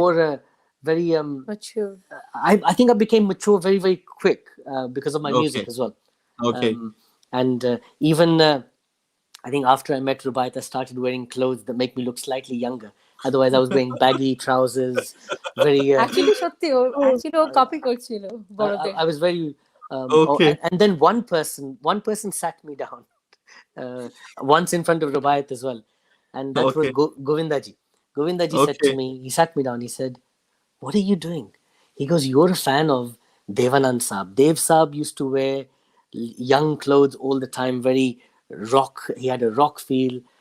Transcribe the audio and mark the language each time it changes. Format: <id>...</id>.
<en>more very Mature. I think I became mature very very quick because of my music Okay. as well. Okay. And even I think after I met Rubaiyat, I started wearing clothes that make me look slightly younger. Otherwise, I was wearing baggy trousers, very.</en> <bn>Actually সত্যি ও actually ও copy করছিল বড়দের।</bn> <en>I was very. Okay. And then one person sat me down once in front of Rubaiyat as well, and that was Okay. Govindaji. Govindaji said to Okay. me, he sat me down. He said, "What are you doing?" He goes, "You're a fan of Devanand Saab. Dev Saab used to wear young clothes all the time, very rock. He had a rock feel."</en>